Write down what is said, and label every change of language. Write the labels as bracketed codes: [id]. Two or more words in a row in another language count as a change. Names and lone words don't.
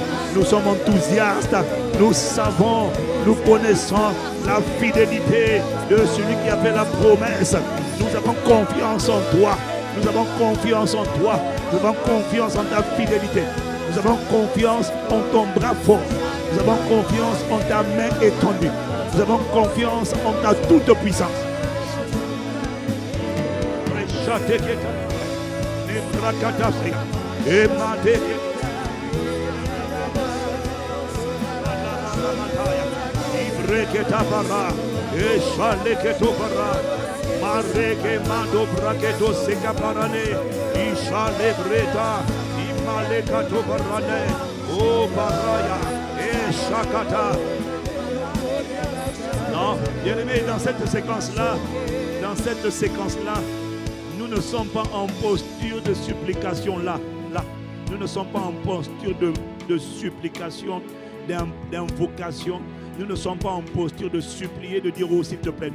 [fr] Nous sommes enthousiastes. Nous savons, nous connaissons la fidélité de celui qui a fait la promesse. Nous avons confiance en toi. Nous avons confiance en toi. Nous avons confiance en ta fidélité. Nous avons confiance en ton bras fort. Nous avons confiance en ta main étendue. Nous avons confiance en ta toute puissance. Reketapara, Eshaleketovara, Mareke Mando Braketo Sekaparane, Ishalebreta, Imalekatovarane, O Oh, Baraya. Et Shakata. Non, bien-aimé, dans cette séquence-là, nous ne sommes pas en posture de supplication là. Nous ne sommes pas en posture de supplication, d'invocation. Nous ne sommes pas en posture de supplier, de dire oh s'il te plaît.